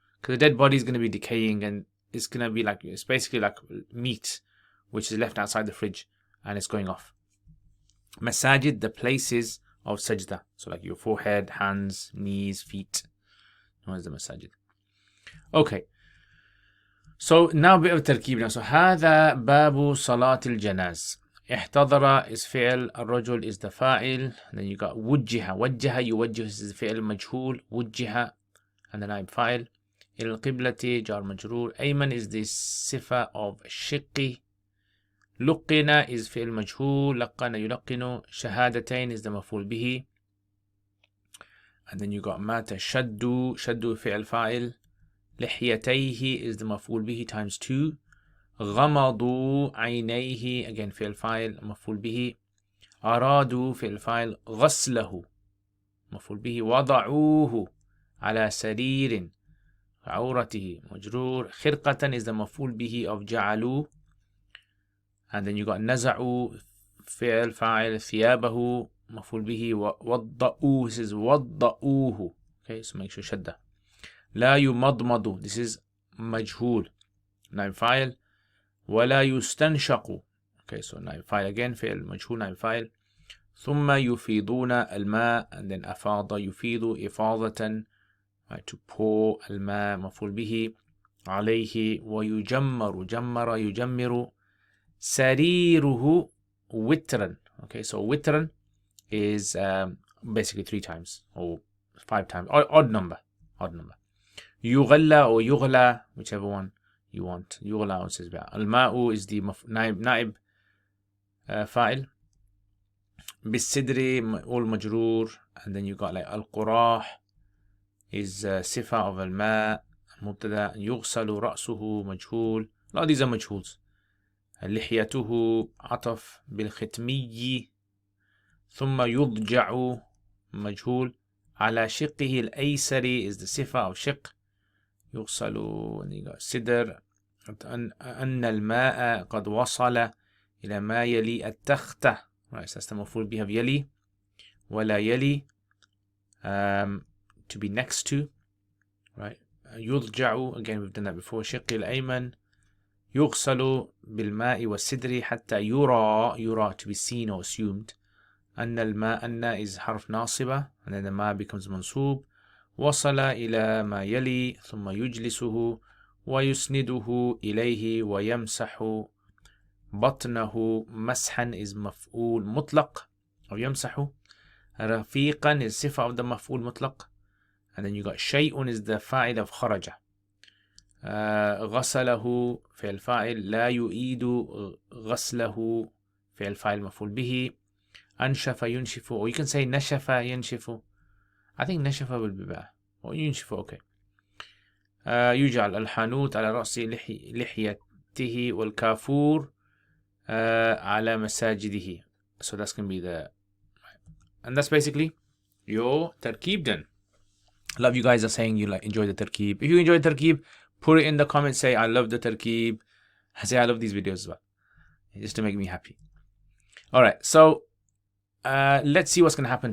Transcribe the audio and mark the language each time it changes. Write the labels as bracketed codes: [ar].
[en] Because the dead body is going to be decaying, and it's going to be like, it's basically like meat, which is left outside the fridge, and it's going off. Masajid, the places of sajda. So like your forehead, hands, knees, feet. Known as the masajid. Okay. So now a bit of tarkib now. So [ar] هذا باب صلاة الجناز. [en] احتضر is فعل, الرجل is the fa'il. Then you got وجه. [ar] وجه يوجه is فعل مجهول. [en] وجه and the naib fa'il. [ar] إلى القبلة جار مجرور. [en] أيمن is the sifa of شقي. [ar] لقنا is فعل مجهول. لقنا يلقن. شهادتين is the مفعول به. [en] And then you got [ar] مات شد. شد فعل فاعل. لحيتيه is the مفعول به times 2. غمضوا عينيه again فعل فاعل مفعول به. أرادوا فعل فاعل. غسله مفعول به. وضعوه على سرير عورته مجرور. خرقة is the مفعول به of جعلوا. [en] And then you got [ar] نزعوا فعل فاعل. ثيابه مفعول به. [en] وضعوه, this is وضعوه. Okay, so make sure شدة. [ar] لا يمضمض, this is مجهول نائب فاعل. ولا يستنشق, okay, so نائب فاعل again فعل مجهول نائب فاعل. ثم يفيضون الماء, and then أفاض يفيض إفاضة, [en] right, to pour. [ar] الماء مفعول به. عليه. ويجمر جمر يجمر. سريره وترا, [en] okay, so witran is basically 3 times or 5 times, odd number. يغلى or يغلى, whichever one you want. يغلى says about. [ar] الماء is the نائب فاعل. بالصدر all مجرور. [en] And then you got like القراح is صفة of الماء مبتدا. [ar] يغسل رأسه مجهول. [en] A lot of these are مجهوls. [ar] لحيته عطف بالختمي. ثم يضجع مجهول. على شقه الأيسر is the صفة of شق. يغسل سدر. أن الماء قد وصل إلى ما يلي التختة, [en] right, so that's the [ar] مفعول به of يلي. [en] ولا يلي to be next to, right. يضجع, again we've done that before. شق الأيمن. [ar] يغسل بالماء والسدر حتى يرى [en] to be seen or assumed. [ar] أن الماء, [en] أن is حرف ناصبة, and then the ma becomes منصوب. [ar] وصل إلى ما يلي. ثم يجلسه ويسنده إليه ويمسح بطنه. مسحا is مفعول مطلق أو يمسح. رفيقا is صفة of the مفعول مطلق. [en] And then you got شيء is the فاعل of خرج. [ar] غسله فعل فاعل. لا يعيد غسله فعل فاعل مفعول به. أنشف ينشف, or you can say نشف ينشف. I think نشف will be better. Or ينشف, okay. يجعل الحانوت على رأس لحيته والكافور على مساجده. [en] So that's going to be the, and that's basically your tarkib done. A lot of you guys are saying you like enjoy the tarkib. If you enjoy the tarkib, put it in the comments, say I love the tarkib. Say I love these videos as well, just to make me happy. Alright, so let's see what's going to happen.